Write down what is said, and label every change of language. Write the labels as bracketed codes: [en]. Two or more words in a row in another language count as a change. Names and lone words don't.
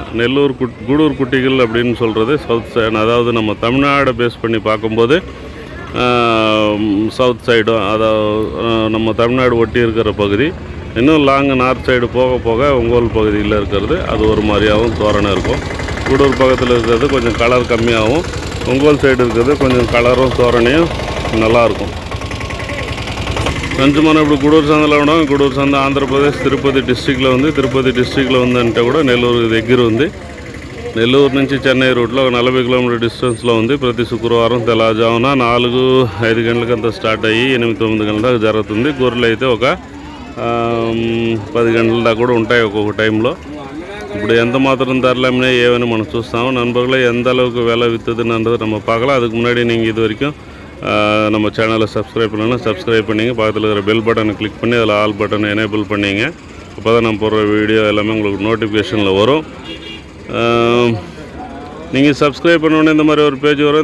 [ta] நெல்லூர் கூடூர் குட்டிகள் அப்படின்னு சொல்கிறது [en] south side, [ta] அதாவது நம்ம தமிழ்நாடை பேஸ் பண்ணி பார்க்கும்போது [en] south side, [ta] அதாவது நம்ம தமிழ்நாடு ஒட்டி இருக்கிற பகுதி. இன்னும் [en] long north side [ta] போக போக ஒங்கோல் பகுதியில் இருக்கிறது அது ஒரு மாதிரியாகவும் தோரணை இருக்கும். கூடூர் பக்கத்தில் இருக்கிறது கொஞ்சம் கலர் கம்மியாகவும், ஒங்கோல் சைடு இருக்கிறது கொஞ்சம் கலரும் தோரணையும் நல்லாயிருக்கும். [te] కొంచెం ఇప్పుడు గూడూరు సందలో ఉన్నాం. గూడూరు సంద ఆంధ్రప్రదేశ్ తిరుపతి డిస్ట్రిక్ట్లో ఉంది. తిరుపతి డిస్ట్రిక్ట్లో ఉందంటే కూడా నెల్లూరు దగ్గర ఉంది. నెల్లూరు నుంచి చెన్నై రూట్లో 40 [en] kilometer distance [te] ఉంది. ప్రతి శుక్రవారం తెల్లవారుజామున 4-5 గంటలకంతా స్టార్ట్ అయ్యి 8-9 గంటల దాకా జరుగుతుంది. గొర్రెలు అయితే ఒక 10 గంటల దాకా కూడా ఉంటాయి ఒక్కొక్క టైంలో. ఇప్పుడు ఎంత మాత్రం ధరలమ్మినా ఏవని మనం చూస్తాము. [ta] நண்பர்களே, எந்த அளவுக்கு விலை விற்றுதுன்றது நம்ம பார்க்கலாம். அதுக்கு முன்னாடி நீங்கள் இது வரைக்கும் நம்ம சேனலை சப்ஸ்கிரைப் பண்ணலாம். சப்ஸ்கிரைப் பண்ணிங்க, பக்கத்தில் இருக்கிற [en] bell button [ta] கிளிக் பண்ணி அதில் [en] all button enable [ta] பண்ணிங்க. அப்போ தான் நம்ம போடுற வீடியோ எல்லாமே உங்களுக்கு நோட்டிஃபிகேஷனில் வரும். நீங்கள் சப்ஸ்கிரைப் பண்ணோன்னே இந்த மாதிரி ஒரு பேஜ் வரும்.